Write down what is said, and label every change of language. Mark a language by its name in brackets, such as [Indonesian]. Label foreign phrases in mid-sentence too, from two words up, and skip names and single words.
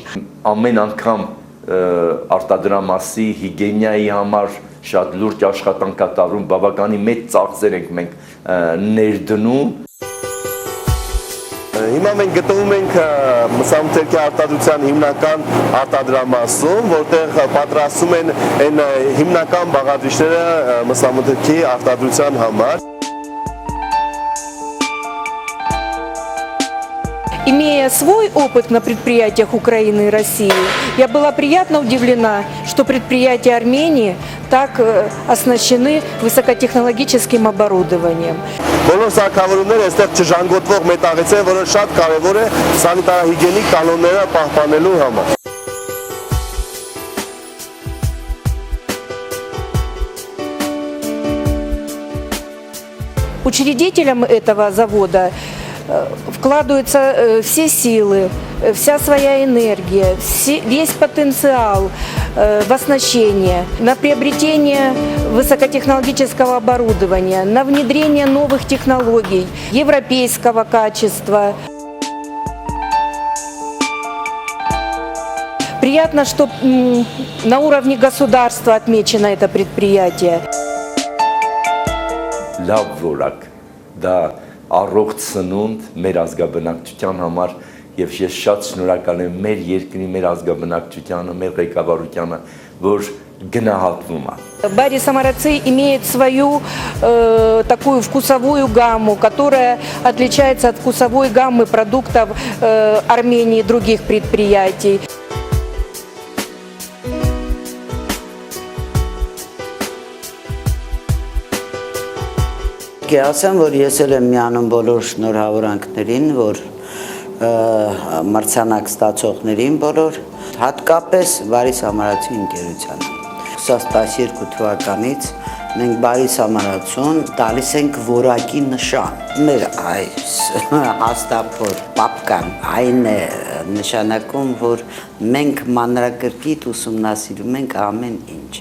[Armenian] Ամեն անգամ արտադրամասի հիգիենայի համար շատ լուրջ աշխատանք կատարում, բավականին մեծ ծախսեր ենք մենք ներդնում։ Հիմա մենք գտնվում ենք մսամթերքի արտադրության հիմնական արտադրամասում, որտեղ պատրաստում են այն հիմնական բաղադրիչները մսամթերքի արտադրության համար։ [Russian] Имея свой опыт на предприятиях Украины и России, я была приятно удивлена, что предприятия Армении так оснащены высокотехнологическим оборудованием. [Armenian] Բոլոր սարքավորումները այստեղ չժանգոտվող մետաղից են, որը շատ կարևոր է սանիտարահիգիենիկ կանոնները պահպանելու համար։ [Russian] Учредителям этого завода вкладываются все силы, вся своя энергия, весь потенциал в оснащение, на приобретение высокотехнологического оборудования, на внедрение новых технологий, европейского качества. Приятно, что на уровне государства отмечено это предприятие. [Armenian] Լավ որակ, դա առողջ սնունդ մեր ազգաբնակչության համար եւ ես շատ շնորհակալ եմ մեր երկրի, մեր ազգաբնակչությանը, մեր ղեկավարությանը, որ գնահատվում է։ [Russian] Бари Самараци имеет свою такую вкусовую гамму, которая отличается от вкусовой гаммы продуктов Армении и других предприятий. [Armenian] Ասեմ, որ ես էլ եմ միանում բոլոր շնորհավորանքներին, որ մրցանակ ստացողներին բոլոր, հատկապես Բարի Սամարացի ընկերությանը։ 2012 թվականից մենք Բարի Սամարացուն տալիս ենք որակի նշան։ Մեր այս հաստափոր պապկան այն է նշանակում, որ մենք մանրակրկիտ ուսումնասիրում ենք ամեն ինչ։